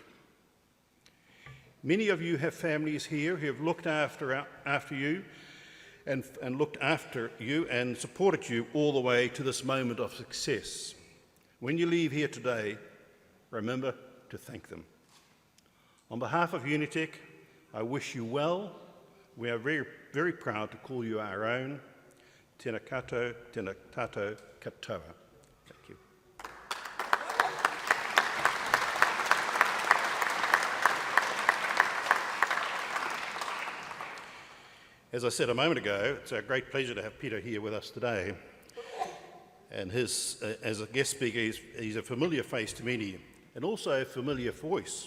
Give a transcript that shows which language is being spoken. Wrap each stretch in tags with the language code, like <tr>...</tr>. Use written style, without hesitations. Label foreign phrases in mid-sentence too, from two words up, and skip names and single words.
<en>Many of you have families here who have looked after you and looked after you and supported you all the way to this moment of success. When you leave here today, remember to thank them. On behalf of Unitec, I wish you well. We are very, very proud to call you our own.</en> <mi>Tēnā koutou, tēnā tātou katoa.</mi> <en>Thank you. As I said a moment ago, it's a great pleasure to have Peter here with us today. And as a guest speaker, he's a familiar face to many, and also a familiar voice.</en>